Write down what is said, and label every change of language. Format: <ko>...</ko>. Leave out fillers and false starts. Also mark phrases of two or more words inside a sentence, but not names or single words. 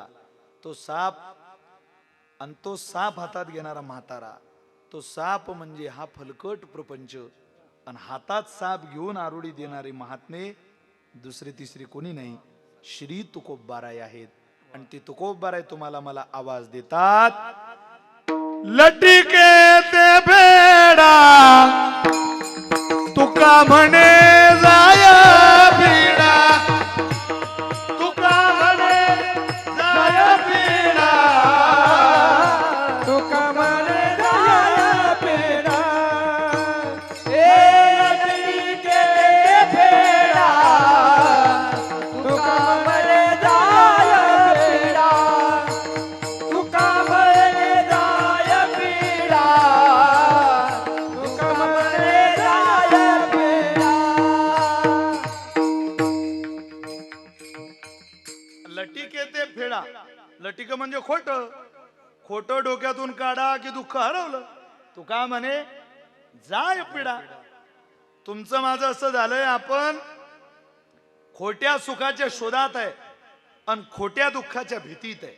<mr>तो साप आणि तो साप हातात घेणारा म्हातारा, तो साप म्हणजे हा फलकट प्रपंच, आणि हातात साप घेऊन आरोडी देणारे महात्मे दुसरे तिसरे कोणी नाही, श्री तुकोबाराय आहेत. आणि ते तुकोबाराय तुम्हाला मला आवाज देतात. लटिके ते भेडा तुका म्हणे जाय पिडा, तुका म्हणे जाय पिडा, तुका म्हणे जाय पेडा. लटिके ते भेडा तुका म्हणे जाय पेडा. तुका म्हणे जाय पेडा. तुका म्हणे जाय पेडा. लटिके ते फेडा. लटिक म्हणजे खोट, खोटं डोक्यातून काढा की दुःख हरवलं. तू का म्हणे जाय पिढा. तुमचं माझं असं झालंय, आपण खोट्या सुखाच्या शोधात आहे आणि खोट्या दुःखाच्या भीतीत आहे.</mr>